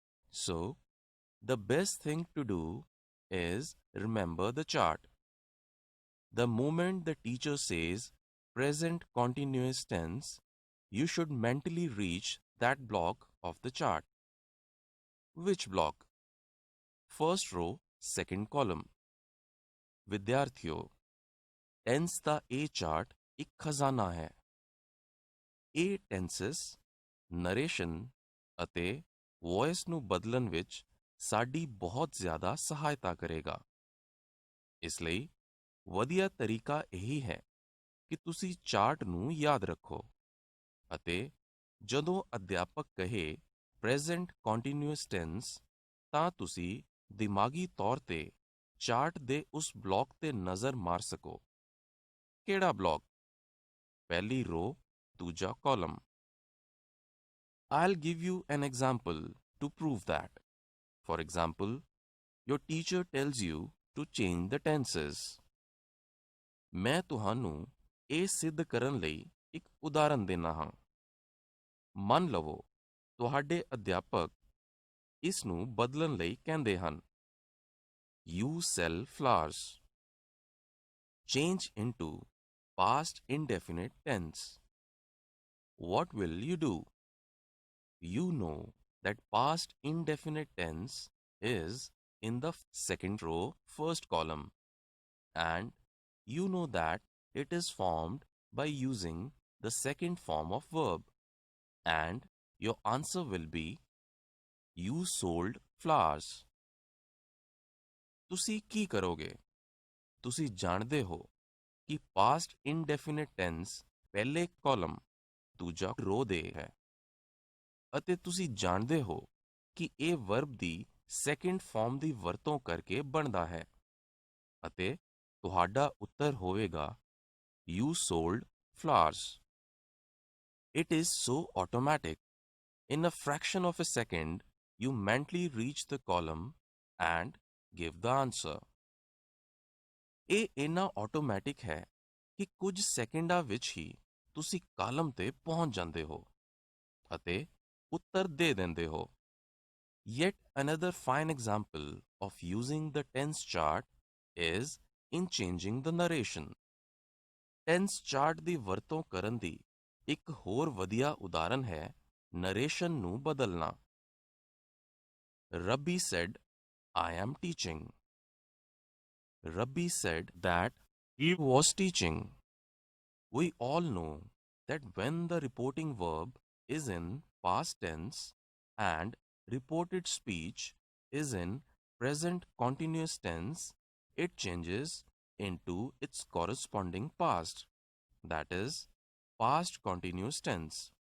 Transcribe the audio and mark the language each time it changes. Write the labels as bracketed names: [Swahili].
[English] So, the best thing to do is remember the chart. The moment the teacher says present continuous tense, you should mentally reach that block of the chart. Which block? First row, second column. [Punjabi] ਵਿਦਿਆਰਥੀਓ, tens ਦਾ ਇਹ chart ਇੱਕ ਖਜ਼ਾਨਾ ਹੈ। ਇਹ ਟੈਂਸਸ, narration ਅਤੇ voice ਨੂੰ ਬਦਲਣ ਵਿੱਚ ਸਾਡੀ ਬਹੁਤ ਜ਼ਿਆਦਾ ਸਹਾਇਤਾ ਕਰੇਗਾ। ਇਸ ਲਈ ਵਧੀਆ ਤਰੀਕਾ ਇਹੀ ਹੈ ਕਿ ਤੁਸੀਂ ਚਾਰਟ ਨੂੰ ਯਾਦ ਰੱਖੋ ਅਤੇ ਜਦੋਂ ਅਧਿਆਪਕ ਕਹੇ ਪ੍ਰੈਜ਼ੈਂਟ ਕੰਟੀਨਿਊਅਸ ਟੈਂਸ ਤਾਂ ਤੁਸੀਂ ਦਿਮਾਗੀ ਤੌਰ ਤੇ ਚਾਰਟ ਦੇ ਉਸ ਬਲਾਕ ਤੇ ਨਜ਼ਰ ਮਾਰ ਸਕੋ। ਕਿਹੜਾ ਬਲਾਕ? ਪਹਿਲੀ ਰੋ, ਦੂਜਾ column. [English] I'll give you an example to prove that. For example, your teacher tells you to change the tenses. [Punjabi] ਮੈਂ ਤੁਹਾਨੂੰ ਇਹ ਸਿੱਧ ਕਰਨ ਲਈ ਇੱਕ ਉਦਾਹਰਣ ਦੇਣਾ ਹਾਂ। ਮੰਨ ਲਵੋ ਤੁਹਾਡੇ ਅਧਿਆਪਕ ਇਸ ਨੂੰ ਬਦਲਣ ਲਈ ਕਹਿੰਦੇ ਹਨ। [English] You sell flowers. Change into past indefinite tense. What will you do? You know that past indefinite tense is in the second row, first column, and you know that it is formed by using the second form of verb, and your answer will be you sold flowers. [Punjabi] ਤੁਸੀਂ ਕੀ ਕਰੋਗੇ? ਤੁਸੀਂ ਜਾਣਦੇ ਹੋ ਕਿ past indefinite tense ਪਹਿਲੇ column, ਦੂਜਾ ਰੋ ਦੇ ਹੈ ਅਤੇ ਤੁਸੀਂ ਜਾਣਦੇ ਹੋ ਕਿ ਇਹ ਵਰਬ ਦੀ ਸੈਕੰਡ ਫਾਰਮ ਦੀ ਵਰਤੋਂ ਕਰਕੇ ਬਣਦਾ ਹੈ ਅਤੇ ਤੁਹਾਡਾ ਉੱਤਰ ਹੋਵੇਗਾ [English] You sold flowers. It is so automatic. In a fraction of a second, you mentally reach the column and give the answer. [Punjabi] ਇਹ ਇੰਨਾ ਆਟੋਮੈਟਿਕ ਹੈ ਕਿ ਕੁਝ ਸੈਕਿੰਡਾਂ ਵਿੱਚ ਹੀ ਤੁਸੀਂ ਕਾਲਮ ਤੇ ਪਹੁੰਚ ਜਾਂਦੇ ਹੋ ਅਤੇ ਉੱਤਰ ਦੇ ਦਿੰਦੇ ਹੋ। [English] Yet another fine example of using the tense chart is in changing the narration. [Punjabi] Tense chart ਦੀ ਵਰਤੋਂ ਕਰਨ ਦੀ ਇੱਕ ਹੋਰ ਵਧੀਆ ਉਦਾਹਰਨ ਹੈ ਨਰੇਸ਼ਨ ਨੂੰ ਬਦਲਣਾ। [English] Rabbi said, I am teaching. Rabbi said that he was teaching. We all know that when the reporting verb is in past tense and reported speech is in present continuous tense, it changes into its corresponding past, that is, past continuous tense.